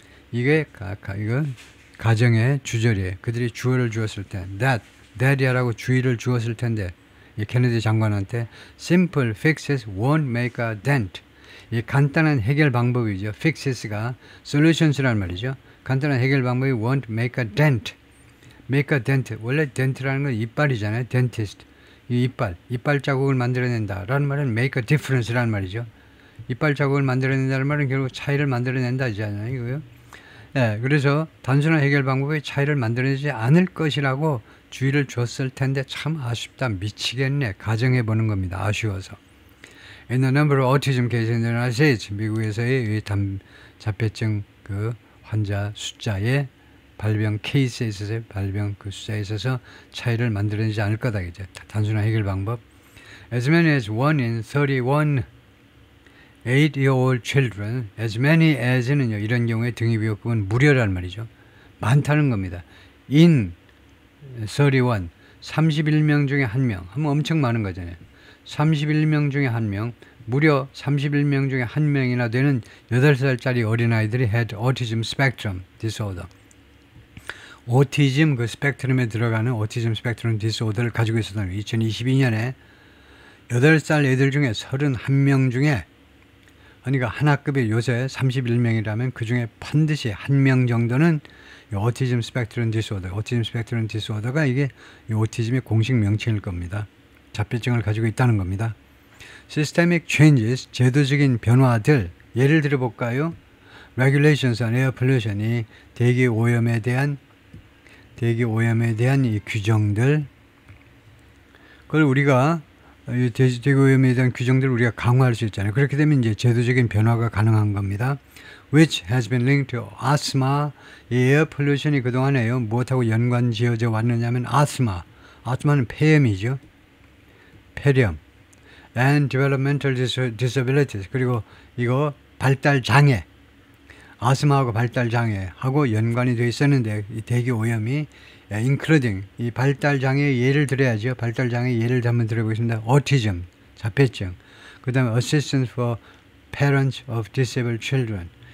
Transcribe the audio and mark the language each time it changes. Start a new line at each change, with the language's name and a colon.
Korean: 이게 이거 가정의 주절이에요. 그들이 주어를 주었을 때 that이라고 주의를 주었을 텐데, 이 케네디 장관한테
English: simple fixes won't make a dent.
Korean: 이 간단한 해결 방법이죠. fixes가 solutions란 말이죠. 간단한 해결 방법이
English: won't make a dent. make a dent.
Korean: 원래 dent라는 건 이빨이잖아요.
English: dentist.
Korean: 이 이빨 자국을 만들어낸다 라는 말은
English: make a difference
Korean: 라는 말이죠. 이빨 자국을 만들어낸다는 말은 결국 차이를 만들어낸다잖아요. 이거요. 네, 그래서 단순한 해결 방법이 차이를 만들어내지 않을 것이라고 주의를 줬을 텐데 참 아쉽다, 미치겠네, 가정해 보는 겁니다. 아쉬워서.
English: In the number of autism cases in the United States,
Korean: 미국에서의 자폐증 그 환자 숫자의 발병 케이스에 있어서, 발병 그 숫자에 있어서 차이를 만들어내지 않을 거다 이제 단순한 해결 방법.
English: As many as 1 in 31 8-year-old children, as many as는요,
Korean: 이런 경우에 등위비역법은 무료란 말이죠. 많다는 겁니다. in 31, 31명 중에 1명 하면 엄청 많은 거잖아요. 31명 중에 1명, 무려 31명 중에 1명이나 되는 8살짜리 어린아이들이
English: had autism spectrum disorder.
Korean: 오티즘 그 스펙트럼에 들어가는 오티즘 스펙트럼 디스오더를 가지고 있었던 2022년에 8살 애들 중에 31명 중에, 그러니까 한 학급이 요새 31명이라면 그 중에 반드시 1명 정도는 오티즘 스펙트럼 디스오더, 오티즘 스펙트럼 디스오더가 이게 오티즘의 공식 명칭일 겁니다. 자폐증을 가지고 있다는 겁니다.
English: Systemic changes,
Korean: 제도적인 변화들, 예를 들어 볼까요?
English: Regulations on air pollution
Korean: 이 대기 오염에 대한 이 규정들, 그걸 우리가 대기 오염에 대한 규정들을 우리가 강화할 수 있잖아요. 그렇게 되면 이제 제도적인 변화가 가능한 겁니다.
English: Which has been linked to asthma.
Korean: 이 에어 pollution이 그동안에요, 무엇하고 연관 지어져 왔느냐면 아스마는 폐렴이죠. 폐렴.
English: And developmental disabilities.
Korean: 그리고 이거 발달 장애. 아스마하고 발달 장애하고 연관이 되어 있었는데, 이 대기 오염이 including, 이 발달 장애 예를 들어야죠. 발달 장애 예를 한번 들어보겠습니다.
English: autism,
Korean: 자폐증. 그 다음에
English: assistance for parents of disabled children.